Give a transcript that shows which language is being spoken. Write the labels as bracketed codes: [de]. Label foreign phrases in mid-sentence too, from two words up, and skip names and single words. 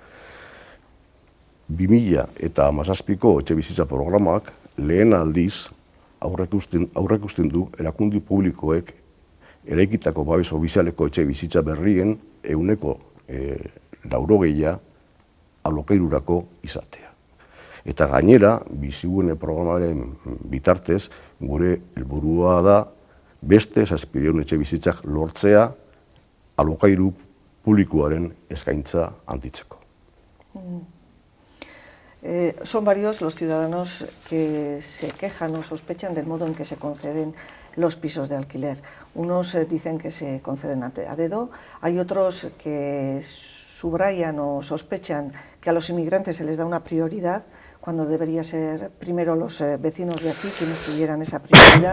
[eu] 2017ko etxe bizitza programak lehen aldiz aurreikusten du erakunde publikoek eraikitako babes ofizialeko etxe bizitza berrien 80% alokairurako izatea. Eta gainera, bizigune programaren bitartez, gure helburua da beste 700 etxe bizitzak lortzea alokairu publikoaren eskaintza handitzeko. [es] Son varios los ciudadanos que se quejan o sospechan del modo en que se conceden los pisos de alquiler. Unos dicen que se conceden a dedo, hay otros que subrayan o sospechan que a los inmigrantes se les da una prioridad cuando debería ser primero los vecinos de aquí quienes tuvieran esa prioridad.